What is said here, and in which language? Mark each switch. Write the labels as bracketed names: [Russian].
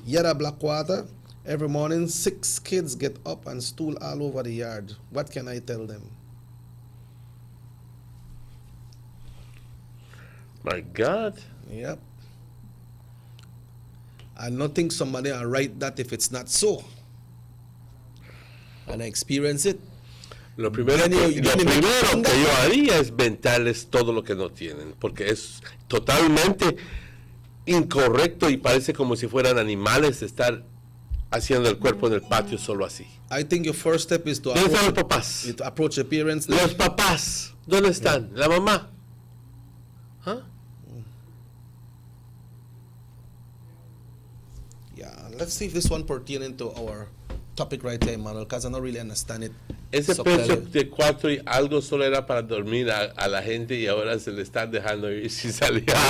[English] Yada Blackwater, every morning 6 kids get up and stool all over the yard. What can I tell them? My God. Yep. I don't think somebody will write that if it's not so. And I experience it. [Spanish] Lo primero que yo haría es ventarles todo lo que no tienen, porque es totalmente incorrecto y parece como si fueran animales estar haciendo el cuerpo en el patio solo así. [English] I think your first step is to approach your parents. [Spanish] Los papás, ¿dónde están? La mamá. ¿Ah? [English] Yeah, let's see if this one pertains to our topic right here, Emmanuel, because I don't really understand it. [Spanish] Ese precio de 4 y algo solo era para dormir a la gente y ahora se le están dejando ir sin salir.